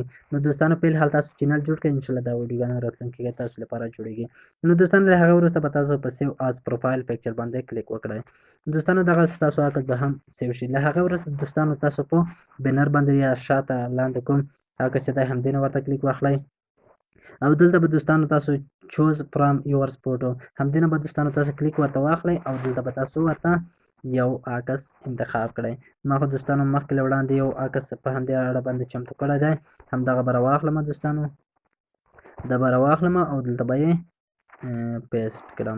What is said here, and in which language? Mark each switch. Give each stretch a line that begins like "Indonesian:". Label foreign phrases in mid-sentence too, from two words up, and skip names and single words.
Pashto: نو دوستانو په حال تاسو چینل جوړ کړئ،
Arabic: انشاءالله
Pashto: دا ویډیوګانې راتلونکي کې تاسو لپاره جوړېږي. نو دوستانو له هغه وروسته به تاسو په
English: save as profile picture
Pashto: باندې کلیک وکړئ. دوستانو دغه تاسو عکس به هم سیو شي. له هغه وروسته دوستانو تاسو په بنر باندې یا شاته لاندې کوم عکس چې دی همدې نه ورته کلیک واخلئ او دلته به دوستانو تاسو
English: choose from yours photo
Pashto: همدې نه به دوستانو تاسو کلیک ورته واخلئ او دلته به تاسو ورته یو عکس انتخاب کړئ. ما خو دوستانو مخکې له وړاندې یو عکس په همدې اړه باندې چمتو کړی دی، همدغه به راواخلم دوستانو، دا به راواخلم او دلته به یې پیسټ کړم.